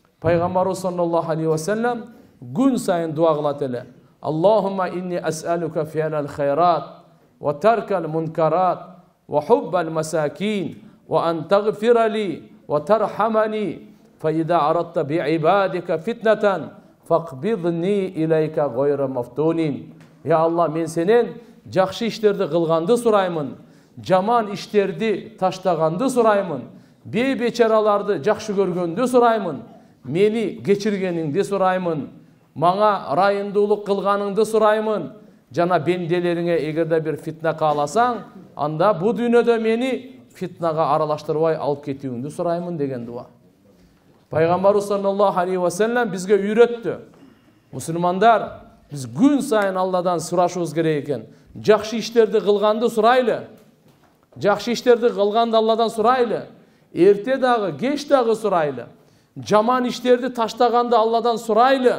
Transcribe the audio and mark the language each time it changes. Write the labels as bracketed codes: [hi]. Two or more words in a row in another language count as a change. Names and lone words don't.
[ky] Пайғамбарыбыз [ar] صلى الله عليه وسلم [ky] күн сайын дуа кылат эле. [ar] اللهم إني أسألك فعل الخيرات وترك المنكرات وحب المساكين وأن تغفر لي وترحمني وإذا أردت بعبادك فتنة فاقبضني إليك غير مفتون. [ky] Я Алла, мен сенен жакшы иштерди кылганды сураймын, жаман иштерди таштаганды сураймын, бейбечараларды жакшы көргөндү сураймын, мени кечиргениңди сураймын, мага райымдуулук кылганыңды сураймын. Жана бенделериңе эгерде бир фитна кааласаң, анда бу дүйнөдө мени фитнага аралаштырбай алып кетүүңдү сураймын деген дуа. Пайгамбарыбыз [ar] صلى الله عليه وسلم [ky] бизге үйрөттү. Мусулмандар, биз күн сайын Алладан сурашыбыз керек экен. Жакшы иштерди кылганды сурайлы. Жакшы иштерди кылганды Алладан сурайлы. Эрте дагы, кеч дагы сурайлы. Жаман иштерди таштаганды Алладан сурайлы.